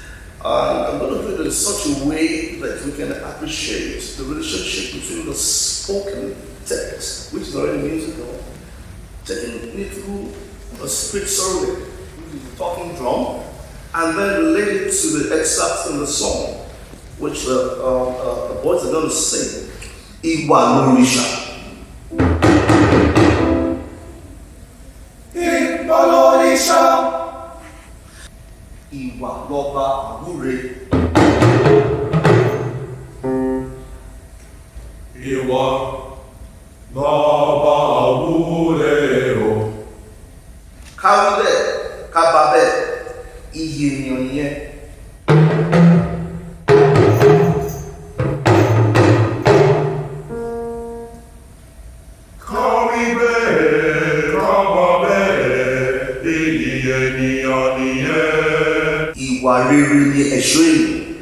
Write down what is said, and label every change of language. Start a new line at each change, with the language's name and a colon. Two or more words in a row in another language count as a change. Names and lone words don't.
English: I'm going to do it in such a way that we can appreciate the relationship between the spoken text, which is already musical, taking it through a spirit survey, which is the talking drum, and then relate it to the excerpts in the song, which the boys are going to sing.
Yoruba: Iwa Lorisha. Iwa Lorisha. Iwa Loba Agure. Iwa Loba Agure. Kabe, Kababe, Iye Nyonye. Ìwà rere ni ẹ̀ṣọ́ ènìyàn.